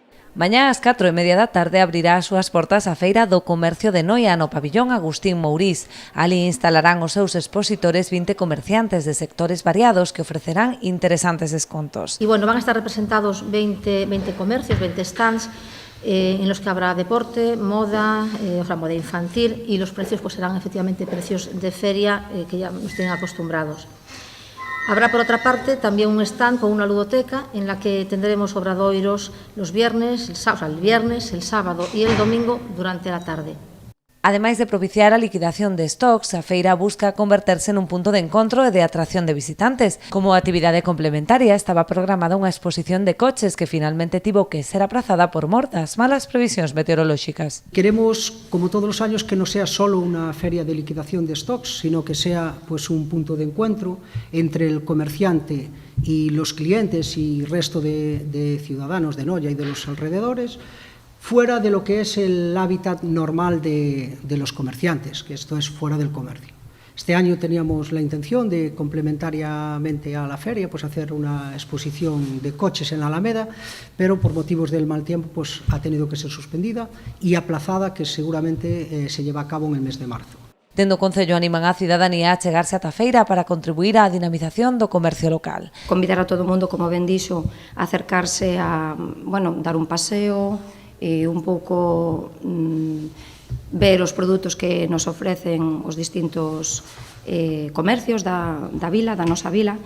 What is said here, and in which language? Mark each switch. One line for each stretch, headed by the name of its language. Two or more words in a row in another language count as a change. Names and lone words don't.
Galician: Mañá ás 4:30 da tarde abrirá as súas portas a Feira do Comercio de Noia no pabillón Agustín Mouriz. Ali instalarán os seus expositores 20 comerciantes de sectores variados que ofrecerán interesantes descontos.
Spanish: Y bueno, van a estar representados 20 comercios, 20 stands, en los que habrá deporte, moda, moda infantil, y los precios pues serán efectivamente precios de feria que ya nos tienen acostumbrados. Habrá, por otra parte, también un stand con una ludoteca en la que tendremos obradoiros los viernes, el sábado y el domingo durante la tarde.
Galician: Ademais de propiciar a liquidación de stocks, a feira busca converterse nun punto de encontro e de atracción de visitantes. Como actividade complementaria estaba programada unha exposición de coches que finalmente tivo que ser aprazada por mor das malas previsións meteorolóxicas.
Spanish: Queremos, como todos los años, que no sea solo una feria de liquidación de stocks, sino que sea pues un punto de encuentro entre el comerciante y los clientes y resto de ciudadanos de Noia y de los alrededores, fuera de lo que es el hábitat normal de los comerciantes, que esto es fuera del comercio. Este año teníamos la intención de, complementariamente a la feria, pues hacer una exposición de coches en la Alameda, pero por motivos del mal tiempo pues ha tenido que ser suspendida y aplazada, que seguramente se lleva a cabo en el mes de marzo.
Galician: Dende o Concello animan a cidadanía a chegarse ata a feira para contribuir á dinamización do comercio local. Convidar a todo o mundo, como ben dixo, a acercarse a, dar un paseo, e un pouco ver os produtos que nos ofrecen os distintos comercios da vila, da nosa vila.